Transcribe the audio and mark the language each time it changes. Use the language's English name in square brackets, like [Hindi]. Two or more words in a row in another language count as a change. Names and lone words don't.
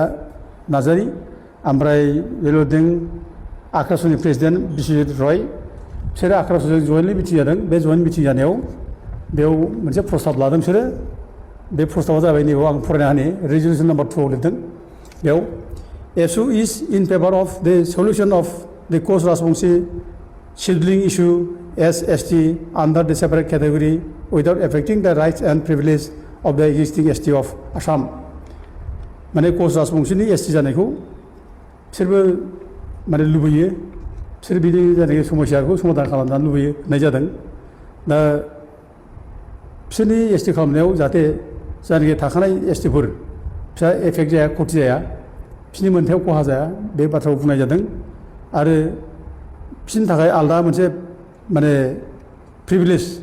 [Bodo] नार्जारि ओमफ्राय बे लिरदों आक्रासनि प्रेसिडेन्ट बिश्वजित रय बिसोरो आक्रासजों [English] jointly meeting [Bodo] जादों बे [English] joint meeting [Bodo] जानायाव बेयाव मोनसे प्रस्ताब लादों बिसोरो बे प्रस्ताबा जाबाय नैबेयाव आं फरायना होनि [English] resolution number [Bodo] 2 आव लिरदों बेयाव [English] ASU is in favor of the solution of the Koch Rajbongshi scheduling issue as ST under the separate category without affecting the rights and privileges of the existing ST of Assam. [Bodo] माने कच राजबंशिनि एसटि जानायखौ बिसोरबो माने लुबैयो बिसोर बिनि जानाय समस्याखौ समाधान खालामनानै लुबैयो होननाय जादों दा बिसोरनि एसटि खालामनायाव जाहाथे जायनाखि थाखानाय एसटिफोर बिसोर एफेक्ट जाया खथि जाया बिसोरनि मोनथायाव खहा जाया बे बाथ्राखौ बुंनाय जादों आरो बिसोरनि थाखाय आलादा मोनसे माने प्रिभिलेज